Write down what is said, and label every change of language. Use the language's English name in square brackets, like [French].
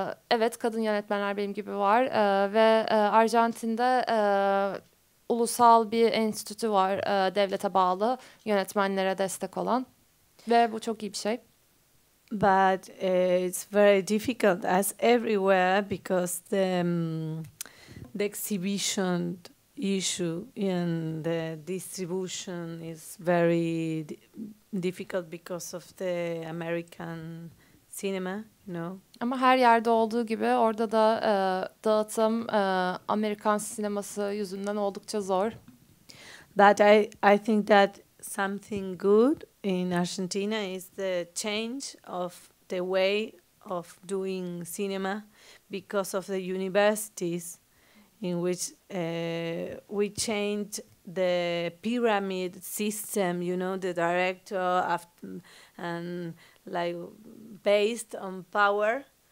[Turkish] Evet, kadın yönetmenler benim gibi var ve Arjantin'de ulusal bir enstitü var, devlete bağlı yönetmenlere destek olan ve bu çok iyi bir şey. [English] But it's very difficult as everywhere because the exhibition issue in the distribution is very difficult because of the American cinema, you know. [Turkish] Ama her yerde olduğu gibi orada da dağıtım Amerikan sineması yüzünden oldukça zor. [English] But I think that something good in Argentina is the change of the way of doing cinema because of the universities in which we changed the pyramid system, you know, the director and like based on power.